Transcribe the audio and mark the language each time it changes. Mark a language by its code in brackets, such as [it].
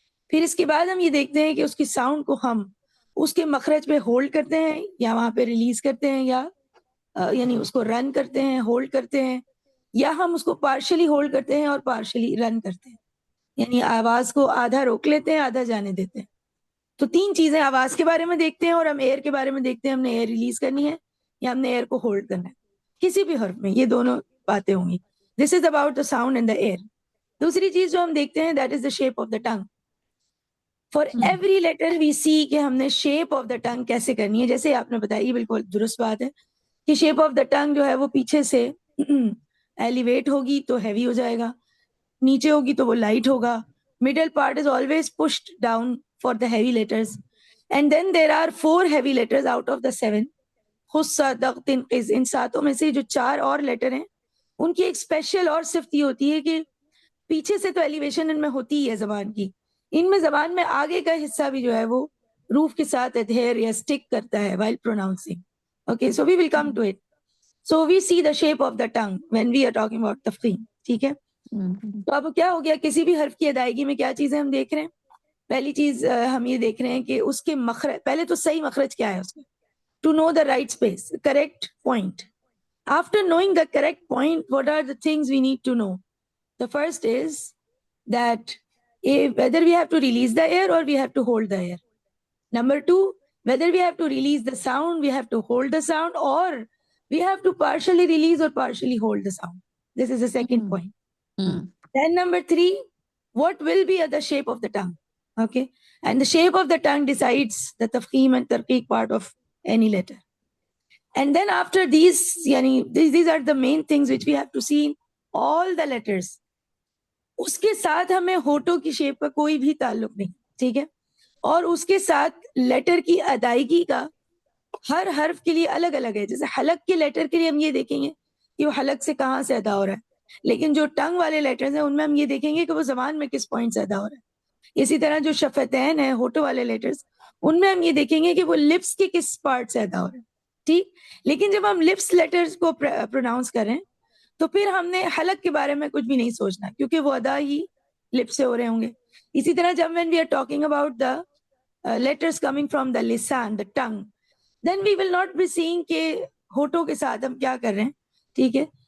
[ur] پھر اس کے بعد ہم یہ دیکھتے ہیں کہ اس کی ساؤنڈ کو ہم اس کے مخرج پہ ہولڈ کرتے ہیں یا وہاں پہ ریلیز کرتے ہیں, یا یعنی اس کو رن کرتے ہیں, ہولڈ کرتے ہیں, یا ہم اس کو پارشلی ہولڈ کرتے ہیں اور پارشلی رن کرتے ہیں, یعنی آواز کو آدھا روک لیتے ہیں, آدھا جانے دیتے ہیں. تو 3 چیزیں آواز کے بارے میں دیکھتے ہیں, اور ہم ایئر کے بارے میں دیکھتے ہیں, ہم نے ایئر ریلیز کرنی ہے یا ہم نے ایئر کو ہولڈ کرنا ہے کسی بھی حرف میں. یہ دونوں باتیں ہوں گی. [en] This is about the sound and the ear. [ur] دوسری چیز جو ہم دیکھتے ہیں [en] That is the shape of the tongue. For every letter we see [ur] کہ ہم نے [en] shape of the tongue [ur] کیسے کرنی ہے. جیسے آپ نے بتایا, یہ بالکل درست بات ہے کہ [en] shape of the tongue [ur] جو ہے وہ پیچھے سے ایلیویٹ ہوگی تو ہیوی ہو جائے گا, نیچے ہوگی تو وہ لائٹ ہوگا. [en] middle part is always pushed down for the heavy letters, and then there are 4 heavy letters out of the 7. [ur] خص دغ تنقز, ان 7 میں سے جو 4 اور لیٹر ہیں ان کی ایک اسپیشل اور صفت یہ ہوتی ہے کہ پیچھے سے تو ایلیویشن ان میں ہوتی ہی ہے زبان کی, ان میں زبان میں آگے کا حصہ بھی جو ہے وہ روف کے ساتھ adhere یا stick کرتا ہے [en] while pronouncing. Okay, so we will come to it. So we see the shape of the tongue when we are talking about تفخیم, [ur] ٹھیک ہے. تو اب کیا ہو گیا, کسی بھی حرف کی ادائیگی میں کیا چیزیں ہم دیکھ رہے ہیں. پہلی چیز ہم یہ دیکھ رہے ہیں کہ اس کے مخرج, پہلے تو صحیح مخرج کیا ہے اس میں, [en] To know the right space, correct point. After knowing the correct point, what are the things we need to know? The first is that whether we have to release the air or we have to hold the air. Number 2, whether we have to release the sound, we have to hold the sound, or we have to partially release or partially hold the sound. This is the second point. Then number 3, what will be the shape of the tongue? Okay, and the shape of the tongue decides the tafkhim and tarqiq part of any letter. And then after these, these are the main things which we have to see in all the letters. [ur] اس کے ساتھ ہمیں ہونٹوں کی shape کا کوئی بھی تعلق نہیں, ٹھیک ہے. اور اس کے ساتھ لیٹر کی ادائیگی کا ہر حرف کے لیے الگ الگ ہے. جیسے حلق کے لیٹر کے لیے ہم یہ دیکھیں گے کہ وہ حلق سے کہاں سے ادا ہو رہا ہے, لیکن جو ٹنگ والے لیٹرز ہیں ان میں ہم یہ دیکھیں گے کہ وہ زبان میں کس پوائنٹ سے ادا ہو رہا ہے. اسی طرح جو شفتین ہیں, ہونٹوں والے لیٹرز, ان میں ہم یہ دیکھیں گے کہ وہ لپس کے کس پارٹ سے ادا ہو رہا ہے, ٹھیک. لیکن جب ہم لپس لیٹرز کو پروناؤنس کریں تو پھر ہم نے حلق کے بارے میں کچھ بھی نہیں سوچنا, کیونکہ وہ ادا ہی لپس سے ہو رہے ہوں گے. اسی طرح جب [en] when we are talking about the letters coming from the lisan, the tongue, then we will not be seeing [ur] کہ ہونٹوں کے ساتھ ہم کیا کر رہے ہیں, ٹھیک ہے.